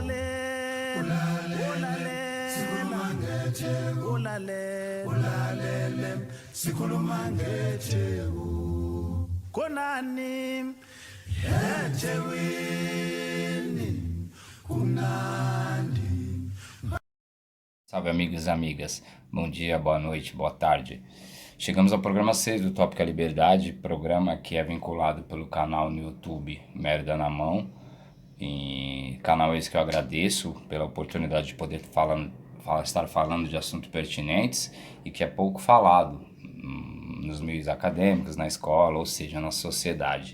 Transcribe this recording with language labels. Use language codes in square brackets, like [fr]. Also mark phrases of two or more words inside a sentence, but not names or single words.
[zu] ulalele sikhuluma ngetheku ulalele sikhuluma ngetheku konani ethekwini kunandi. [pt] Salve amigos e amigas, bom dia, boa noite, boa tarde. Chegamos ao programa 6 do Tópica Liberdade, programa que é vinculado pelo canal no YouTube Merda na Mão, e canal esse que eu agradeço pela oportunidade de poder estar falando de assuntos pertinentes e que é pouco falado nos meios acadêmicos, na escola, ou seja, na sociedade.